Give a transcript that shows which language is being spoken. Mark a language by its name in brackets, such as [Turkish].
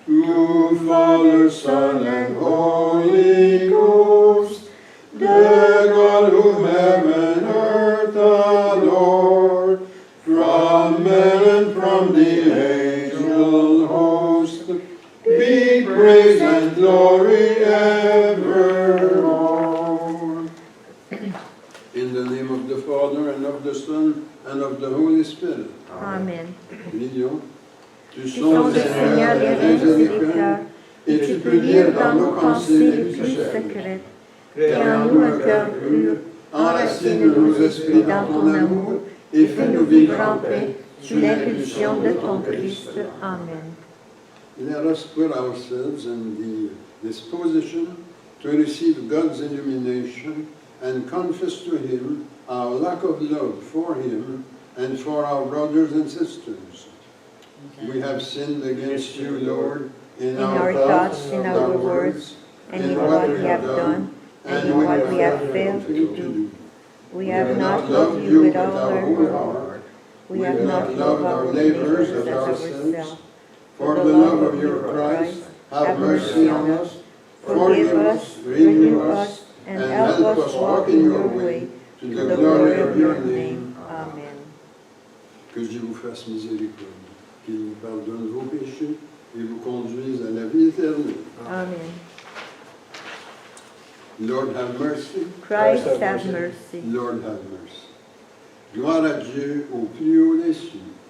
[English] To Father, Son, and Holy Ghost, the God whom heaven and earth adore, from men and from the angel host, be praise and glory evermore. In the name of the Father, and of the Son, and of the Holy Spirit. Amen. [French] Prions. Tu Tu sondes, Seigneur, les reins et les cœurs, et tu peux lire dans nos pensées les plus secrètes. Crée en nous un cœur pur, enracine nos esprits dans ton amour, et fais-nous vivre en paix sous l'impulsion de ton Christ. Amen. [English] Let us put ourselves in the disposition to receive God's illumination and confess to Him our lack of love for Him and for our brothers and sisters. We have sinned against you, Lord, in our thoughts, in our words, and in what we have done, and in what we have failed to do. We have not loved you with all our whole heart. We have not loved our neighbors as ourselves. For the love of your Christ, have mercy on us, forgive us, renew us, and help us walk in your way, to the glory of your name. Amen. [French] Que Dieu vous fasse miséricorde, qu'il vous pardonne vos péchés et vous conduise à la vie éternelle. Amen. [English] Lord have mercy. Christ have mercy. Lord have mercy. [French] Gloire à Dieu au plus haut des cieux.